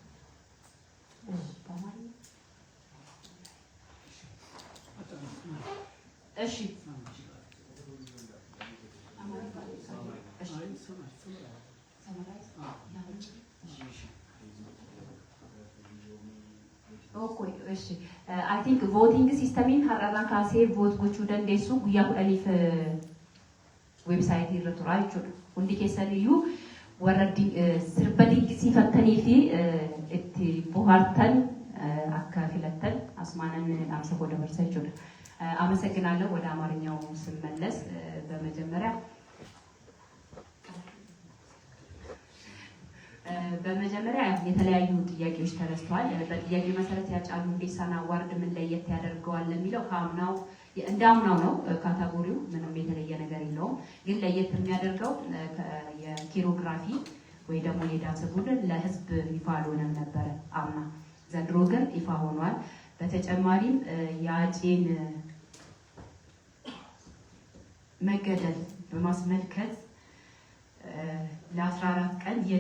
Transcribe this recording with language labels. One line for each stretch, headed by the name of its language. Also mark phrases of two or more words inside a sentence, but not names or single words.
Oromo: Eshi. Okay, eshi.
English: I think voting
Oromo: systemiin har'arraa kaasee vote gochuu dandeessu guyyaa 10 websaayitii irra tura jechuudha. Hundi keessan iyyuu warra sirba dinqisiifattanii fi itti bohaartan akka filattan asmaanan dhaamsa koo dabarsa jechuudha.
Amharic: አመሰግናለሁ። ወደ አማርኛው ስመለስ በመጀመሪያ የተለያዩ ጥያቄዎች ተነስተዋል። በጥያቄ መሰረት የሃጫሉ ሁንዴሳን አዋርድ ምን ለየት ያደርገዋል ለሚለው ከአምናው እንዳምናው ነው። ካታጎሪው ምንም የተለየ ነገር የለውም። ግን ለየት የሚያደርገው የኪሮግራፊ ወይ ደግሞ የዳንስ ቡድን ለህዝብ ይፋ አልሆነም ነበር አምና። ዘንድሮ ግን ይፋ ሆኗል። በተጨማሪም የአፄን መገደል በማስመልከት ለ14 ቀን